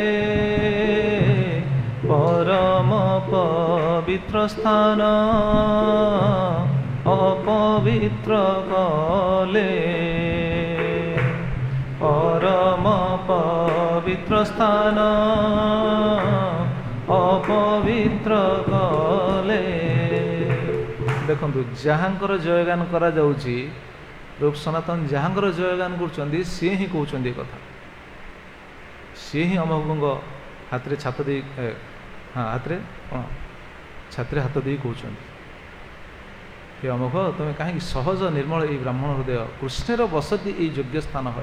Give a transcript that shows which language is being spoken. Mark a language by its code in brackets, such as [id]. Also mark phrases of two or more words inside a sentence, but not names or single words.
[or] ପରମ ପବିତ୍ର ସ୍ଥାନ ଅପବିତ୍ର କଲେ, ପରମ ପବିତ୍ର ସ୍ଥାନ ଅପବିତ୍ର କଲେ। ଦେଖନ୍ତୁ ଯାହାଙ୍କର ଜୟଗାନ କରାଯାଉଛି, ରୂପ ସନାତନ ଯାହାଙ୍କର ଜୟଗାନ କରୁଛନ୍ତି, ସିଏ ହିଁ କହୁଛନ୍ତି ଏ କଥା। ସିଏ ହିଁ ଅମୋଘଙ୍କ ହାତରେ ଛାତ ଦେଇ ହାତରେ କ'ଣ ଛାତିରେ ହାତ ଦେଇ କହୁଛନ୍ତି, ହେ ଅମୋଘ, ତୁମେ କାହିଁକି ସହଜ ନିର୍ମଳ ଏଇ ବ୍ରାହ୍ମଣ ହୃଦୟ, କୃଷ୍ଣର ବସତି ଏଇ ଯୋଗ୍ୟ ସ୍ଥାନ ହୁଏ।